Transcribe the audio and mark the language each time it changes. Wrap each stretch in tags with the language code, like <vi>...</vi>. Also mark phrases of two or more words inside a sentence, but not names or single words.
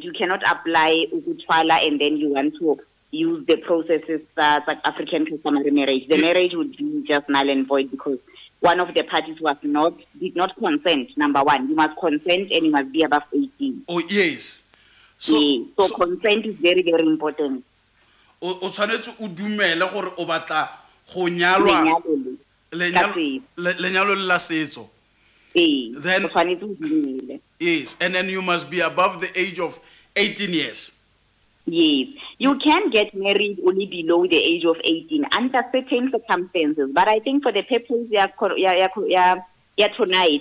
<en>You cannot apply ukuthwala and then you want to use the processes like African customary marriage. The marriage would be just null and void because one of the parties did not consent. Number one, you must consent and you must be above 18. Oh yes. So consent is very, very important.</en> <tn>O tshwanetse o dumele gore o batla go nyalwa lenyalo la setso.</tn> <en>Then yes, and then you must be above the age of 18 years. Yes, you can get married only below the age of 18 under certain circumstances. But I think for the purpose tonight,</en>